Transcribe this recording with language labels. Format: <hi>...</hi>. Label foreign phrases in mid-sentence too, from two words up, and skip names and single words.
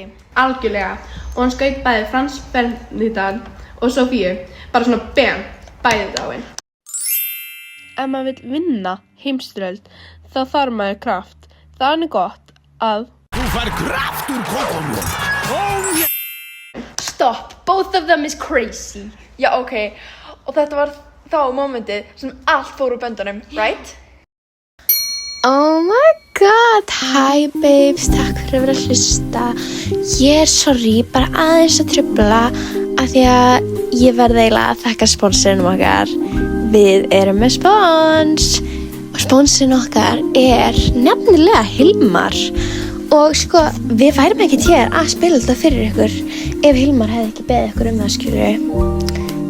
<is>Algjörlega. Og hann skaut bæði Frans Ferdinand og Sofíu. Bara svona bam, bæði dáin. Ef maður vill vinna heimsstyrjöld, þá þarf maður kraft. Það er gott að... Þú fær kraft úr kókónum.</is> <en>Oh yeah! Stop, both of them is crazy.</en> <is>Já, ok. Og þetta var þá momentið sem allt fór úr böndunum, right?</is> <en>Oh my god, hi babes,</en> <is>takk fyrir að vera að hlusta. Ég er sorry, bara aðeins að trufla af því að ég verði eiginlega að þakka sponsorinn okkar. Við erum með spons og sponsorinn okkar er nefnilega Hilmar. Og sko, við værum ekki hér að spila þetta fyrir ykkur ef Hilmar hefði ekki beðið ykkur það, skilurðu.</is>